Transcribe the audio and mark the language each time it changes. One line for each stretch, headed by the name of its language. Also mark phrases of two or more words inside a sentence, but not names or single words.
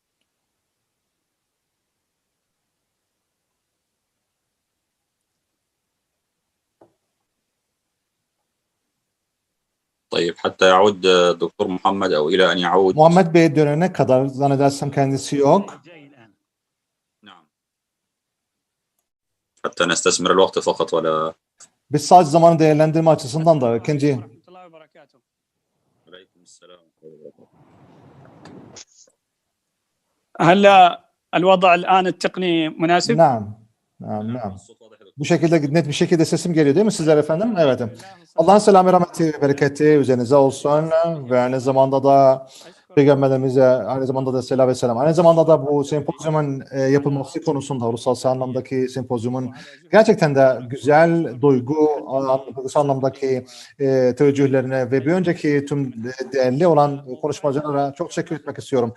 Arabic: طيب حتى يعود دكتور محمد أو إلى أن يعود.
Turkish: Muhammed Bey dönene kadar zannedersem kendisi yok.
Arabic: نعم. حتى نستثمر الوقت فقط ولا.
Turkish: Biz sadece zamanı değerlendirme açısından da ikinci.
Arabic: هلا الوضع الآن التقني مناسب؟ Naam.
Turkish: Bu şekilde net bir şekilde sesim geliyor değil mi sizler efendim? Evet. Allah'ın selamı, rahmeti, bereketi üzerinize olsun ve aynı zamanda da Peygamberimize aynı zamanda da selam ve selam. Aynı zamanda da bu sempozyumun yapılması konusunda uluslararası anlamdaki sempozyumun gerçekten de güzel duygu anlamdaki teveccühlerine ve bir önceki tüm değerli olan konuşmacılara çok teşekkür etmek istiyorum.